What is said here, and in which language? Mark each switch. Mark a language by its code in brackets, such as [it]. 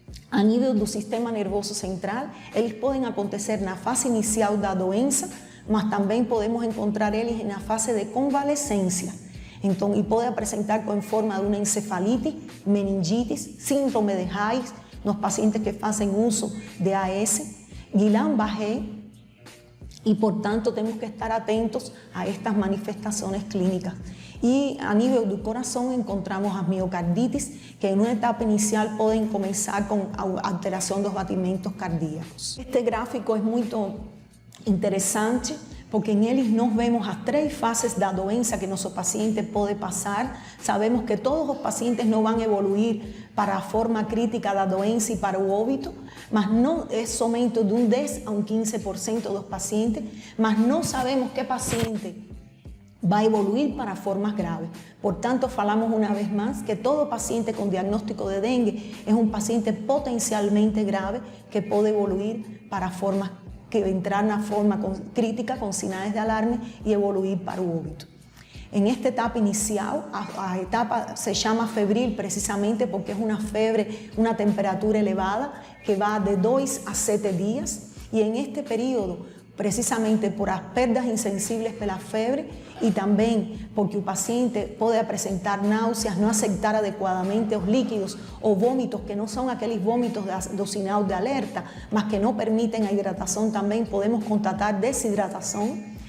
[es] A nivel del sistema nervioso central, ellos pueden acontecer en la fase inicial de la doença, mas también podemos encontrar ellos en la fase de convalescencia. Entonces, y puede presentar en forma de una encefalitis, meningitis, síndrome de Hayes, los pacientes que hacen uso de AS, Guillain-Barré, y por tanto tenemos que estar atentos a estas manifestaciones clínicas. [pt] Y a nível do coração encontramos as miocardites, que em uma etapa inicial podem começar com a alteração dos batimentos cardíacos. Este gráfico é muito interessante, porque en eles nós vemos as 3 fases da doença que nosso paciente pode passar. Sabemos que todos os pacientes não vão evoluir para a forma crítica da doença e para o óbito, mas não é somente de um 10 a um 15% dos pacientes, mas não sabemos que paciente vai evoluir para formas graves. Portanto, falamos uma vez mais que todo paciente com diagnóstico de dengue é um paciente potencialmente grave que pode evoluir para formas que entrar na forma crítica com sinais de alarme e evoluir para o óbito. [es] En esta etapa inicial, a etapa se llama febril precisamente porque es una fiebre, una temperatura elevada que va de 2 a 7 días, y en este periodo, precisamente por las perdas insensibles de la fiebre y también porque el paciente puede presentar náuseas, no aceptar adecuadamente los líquidos o vómitos que no son aquellos vómitos de sinal de alerta, mas que no permiten la hidratación, también podemos constatar deshidratación.